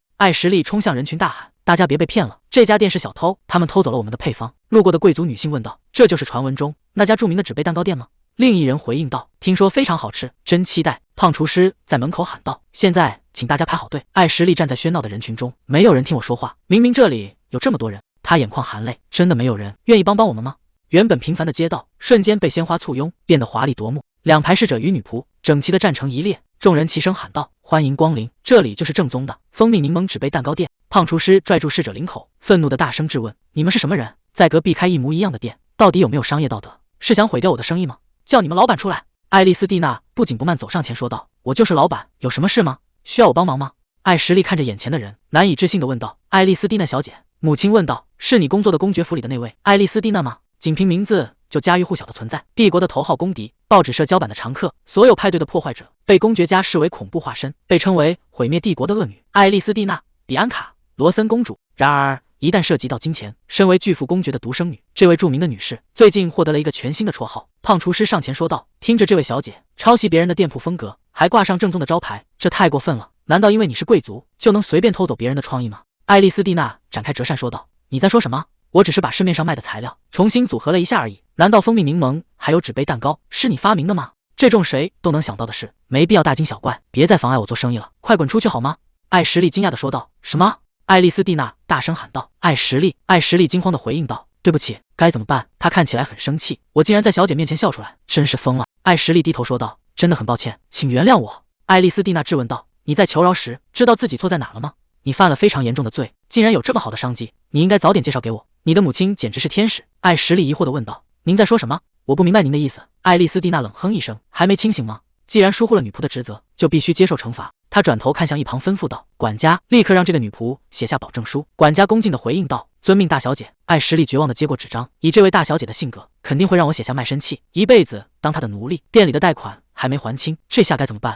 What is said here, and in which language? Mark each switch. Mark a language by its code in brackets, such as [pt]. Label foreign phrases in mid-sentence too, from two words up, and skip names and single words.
[zh] 艾什利衝向人群大喊：“大家別被騙了，這家店是小偷，他們偷走了我們的配方。” 路過的貴族女性問道：“這就是傳聞中那家著名的紙杯蛋糕店嗎？” 另一人回應道：“听說非常好吃，真期待。”胖廚師在門口喊道：“现在請大家排好隊。” 艾什利站在喧鬧的人群中，沒有人聽我說話，明明這裡有這麼多人。他眼眶含淚，真的沒有人願意幫我們嗎？原本平凡的街道瞬間被鮮花簇擁，變得華麗奪目。2排侍者與女僕整齊地站成一列，眾人齊聲喊道：“歡迎光臨，這裡就是正宗的蜂蜜檸檬紙杯蛋糕店。” 胖廚師拽住侍者領口，憤怒地大聲質問：“你們是什麼人？在隔壁開一模一樣的店，到底有沒有商業道德？是想毀掉我的生意嗎？叫你們老板出來！” 艾莉絲蒂娜不緊不慢走上前說道：“我就是老板，有什麼事嗎？需要我幫忙嗎？” 艾什利看着眼前的人，难以置信地問道：“艾莉絲蒂娜小姐。” 母親問道：“是你工作的公爵府裡的那位艾莉絲蒂娜嗎？” 僅憑名字就家喻戶曉的存在，帝國的頭號公敵，報紙社交版的常客，所有派對的破壞者，被公爵家視為恐怖化身，被稱為毀滅帝國的惡女艾莉絲蒂娜·比安卡·羅森公主。然而一旦涉及到金錢，身為巨富公爵的獨生女，這位著名的女士最近獲得了一個全新的綽號。胖廚師上前說道：“聽着，這位小姐抄襲別人的店鋪風格，還掛上正宗的招牌，這太過分了！難道因為你是貴族，就能隨便偷走別人的創意嗎？”艾莉絲蒂娜展開折扇說道：“你在說什麼？我只是把市面上賣的材料重新組合了一下而已。難道蜂蜜檸檬還有紙杯蛋糕是你發明的嗎？這種誰都能想到的事，沒必要大驚小怪，別再妨礙我做生意了，快滾出去好嗎？” 艾什利驚訝地說道：“什麼？” 艾莉絲蒂娜大聲喊道：“艾什利！”艾什利驚慌地回應道：“對不起，該怎麼辦？” 他看起来很生氣，我竟然在小姐面前笑出來，真是瘋了。艾什利低頭說道：“真的很抱歉，請原諒我。”艾莉絲蒂娜質問道：“你在求饒時知道自己錯在哪了嗎？你犯了非常嚴重的罪，竟然有這麼好的商機，你應該早點介紹給我。你的母親簡直是天使。” 艾什利疑惑地問道：“您在說什麼？我不明白您的意思。” 艾莉絲蒂娜冷哼一聲：“還沒清醒嗎？既然疏忽了女僕的職責，就必須接受懲罰。” 他轉頭看向一旁，吩咐道：“管家，立刻讓這個女僕寫下保證書。” 管家恭敬地回應道：“遵命，大小姐。”艾什利絕望地接過紙張，以這位大小姐的性格，肯定會讓我寫下賣身契，一輩子當她的奴隸。店裡的貸款還沒還清，這下該怎麼辦？